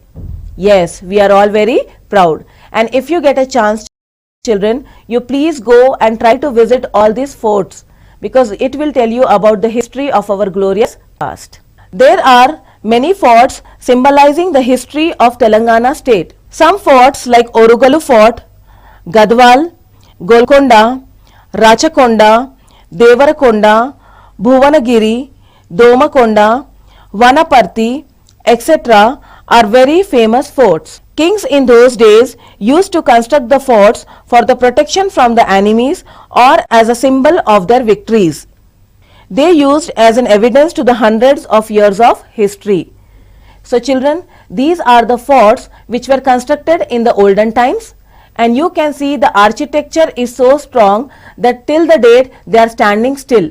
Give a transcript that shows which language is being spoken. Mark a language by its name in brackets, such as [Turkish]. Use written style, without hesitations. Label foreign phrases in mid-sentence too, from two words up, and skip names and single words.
[English] Yes, we are all very proud. And if you get a chance, children, you please go and try to visit all these forts, because it will tell you about the history of our glorious past. There are many forts symbolizing the history of Telangana state. Some forts like Uruguala Fort, Gadwal, Golkonda, Rachakonda, Devarakonda, Bhuvangiri, Domakonda, Vanaparti, etc. are very famous forts. Kings in those days used to construct the forts for the protection from the enemies or as a symbol of their victories. they used as an evidence to the hundreds of years of history. So children, these are the forts which were constructed in the olden times, and you can see the architecture is so strong that till the date they are standing still.